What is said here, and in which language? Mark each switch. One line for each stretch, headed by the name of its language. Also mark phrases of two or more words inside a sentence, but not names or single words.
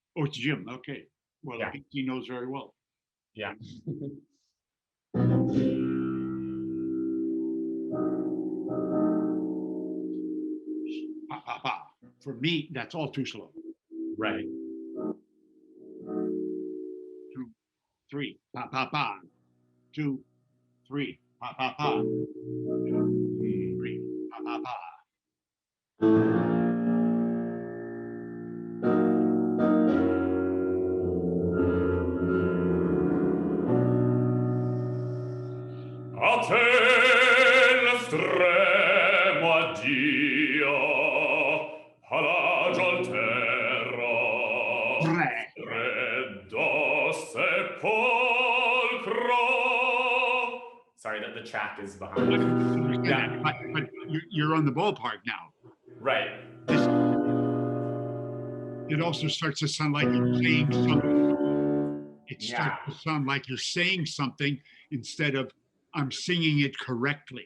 English: Oh, it's Jim. Okay. Well, Yeah. he knows very well. Yeah. Pa, pa, pa. For me, that's all too slow. Right. 2, 3, pa, pa, pa. 2, 3, pa, pa, pa. 2, 3, pa, pa, pa.
Italian: A te l'estremo addio, palagio al terra, freddo sepolcro.
English: Sorry that the track is behind. Yeah. But you're on the ballpark now. Right. It also starts to sound like you're saying something. It starts to sound like you're saying something instead of I'm singing it correctly.